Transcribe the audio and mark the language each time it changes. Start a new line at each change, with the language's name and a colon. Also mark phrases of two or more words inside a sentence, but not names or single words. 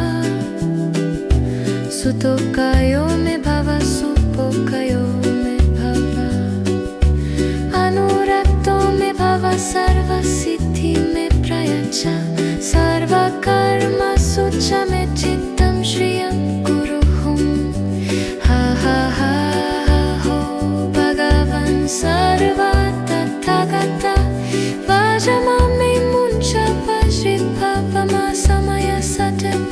Sanskrit: सुतोकयो मे भव सुपोकयो मे भव। अनुरक्तो मे भव सर्वसिद्धि मे प्रयच्छ सर्वकर्मसु च मच्चित्तं श्रियं कुरु। हा हा हा हो भगवन् सर्वतथागत भजममे मुञ्च वज्रीभवम समय सतीव।